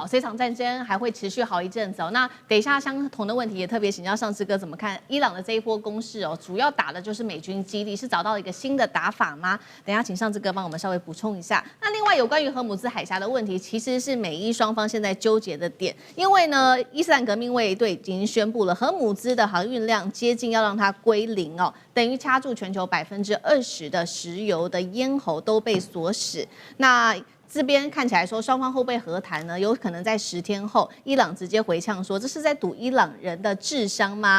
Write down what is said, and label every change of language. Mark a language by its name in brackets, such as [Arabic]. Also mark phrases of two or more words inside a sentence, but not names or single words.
[Chinese] 這場戰爭還會持續好一陣子哦。那等一下相同的問題也特別請教上次哥怎麼看伊朗的這一波攻勢哦？主要打的就是美軍基地，是找到一個新的打法嗎？等一下請上次哥幫我們稍微補充一下。那另外有關於荷姆茲海峽的問題，其實是美伊雙方現在糾結的點，因為呢，伊斯蘭革命衛隊已經宣布了荷姆茲的航運量接近要讓它歸零哦，等於掐住全球20%的石油的咽喉都被鎖死。那這邊看起來說雙方會不會和談呢？有可能在10天後，伊朗直接回嗆說，這是在賭伊朗人的智商嗎？